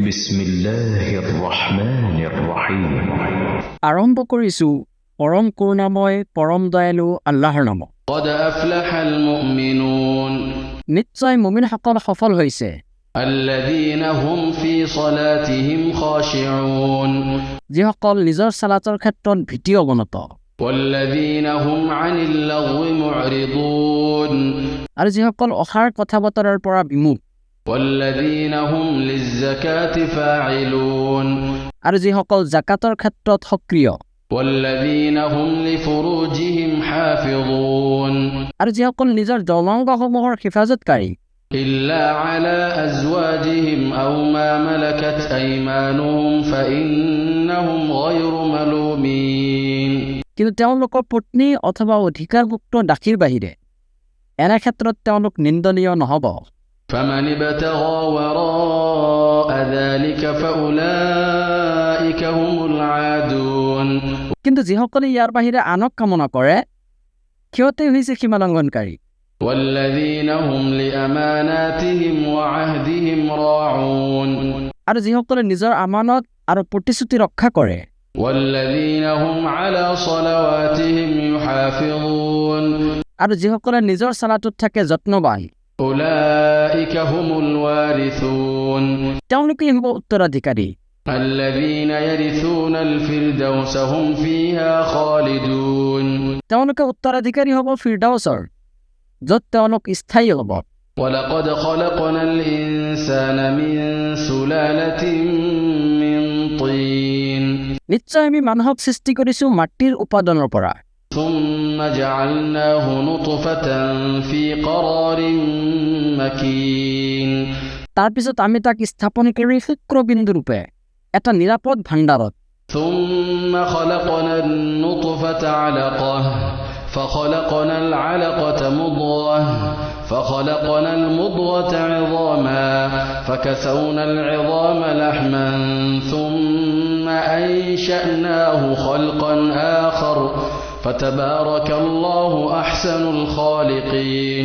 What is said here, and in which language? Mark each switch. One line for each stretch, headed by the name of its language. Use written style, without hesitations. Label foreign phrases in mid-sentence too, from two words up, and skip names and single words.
Arabic: بسم الله الرحمن الرحيم.
Assamese: আৰম্ভ কৰিছোঁ পৰম কৰুণাময় পৰম দয়ালু আল্লাহৰ নামত।
Arabic: قد أفلح المؤمنون
Assamese: নিশ্চয় মুমিনসকল সফল হৈছে,
Arabic: الذين هم في صلاتهم خاشعون
Assamese: যিসকল নিজৰ সালাতৰ ক্ষেত্ৰত ভীতি অৱনত,
Arabic: والذين هم عن اللغو معرضون
Assamese: আৰু যিসকল অসাৰ কথা বতৰাৰ পৰা বিমুখ,
Arabic: والذين هم للزكاة فاعلون
Assamese: আৰু যিসকল জাকাতৰ ক্ষেত্ৰত সক্ৰিয়,
Arabic: والذين هم لفروجهم حافظون
Assamese: আৰু যিসকল নিজৰ যৌনাংগসমূহৰ হিফাজতকাৰী,
Arabic: إلا على أزواجهم أو ما ملكت أيمانهم فإنهم غير ملومين
Assamese: কিন্তু তেওঁলোকৰ পত্নী অথবা অধিকাৰভুক্ত দাসীৰ বাহিৰে এনে ক্ষেত্ৰত তেওঁলোক নিন্দনীয় নহ'ব।
Arabic: فمن ابتغى وراء ذلك فأولئك هم العادون
Assamese: কিন্তু যিসকলে ইয়াৰ বাহিৰে আনক কামনা কৰে সিহঁতে হৈছে সীমালংঘনকাৰী।
Arabic: والذين هم لأماناتهم وعهدهم راعون
Assamese: আৰু যিসকলে নিজৰ আমানত আৰু প্ৰতিশ্ৰুতি ৰক্ষা কৰে,
Arabic: والذين هم على صلواتهم يحافظون
Assamese: আৰু যিসকলে নিজৰ সালাতত থাকে যত্নবান,
Arabic: أولئك هم الوارثون
Assamese: তেওঁলোকেই হ'ব উত্তৰাধিকাৰী।
Arabic: الذين يرثون الفردوس هم فيها خالدون
Assamese: তেওঁলোকে উত্তৰাধিকাৰী হ'ব ফিৰদাউছৰ, য'ত তেওঁলোক স্থায়ী হ'ব।
Arabic: ولقد خلقنا الإنسان من سلالة من طين
Assamese: নিশ্চয় আমি মানুহক সৃষ্টি কৰিছোঁ মাটিৰ উপাদানৰ পৰা,
Arabic: ثم جعلناه نطفة في قرار مكين
Assamese: তাৰপিছত আমি তাক স্থাপন কৰি শুক্ৰবিন্দুৰূপে এটা নিৰাপদ ভাণ্ডাৰত,
Arabic: ثم خلقنا النطفة علقة فخلقنا العلقة مضغة فخلقنا المضغة عظاما فكسونا العظام لحما ثم أنشأناه خلقا آخر فتبارك الله أحسن الخالقين